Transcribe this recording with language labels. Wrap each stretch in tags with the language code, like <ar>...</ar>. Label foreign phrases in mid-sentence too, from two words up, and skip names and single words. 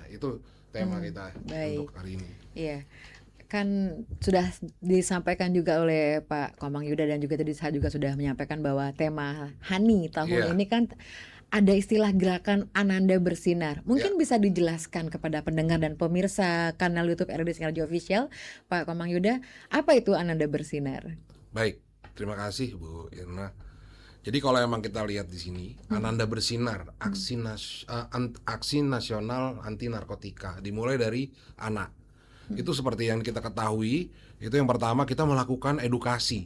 <id>Itu tema kita baik. untuk hari ini. Iya, kan sudah disampaikan juga oleh Pak Komang Yuda dan juga tadi saya juga sudah menyampaikan bahwa tema Hani tahun Iya. ini kan ada istilah gerakan Ananda Bersinar. Mungkin bisa dijelaskan kepada pendengar dan pemirsa kanal YouTube RRI Sinar Radio Official, Pak Komang Yuda, apa itu Ananda Bersinar? Baik, terima kasih Bu Irna. Jadi kalau emang kita lihat di sini, Ananda Bersinar, aksi nasional anti narkotika, dimulai dari anak. Itu seperti yang kita ketahui, itu yang pertama kita melakukan edukasi.</id>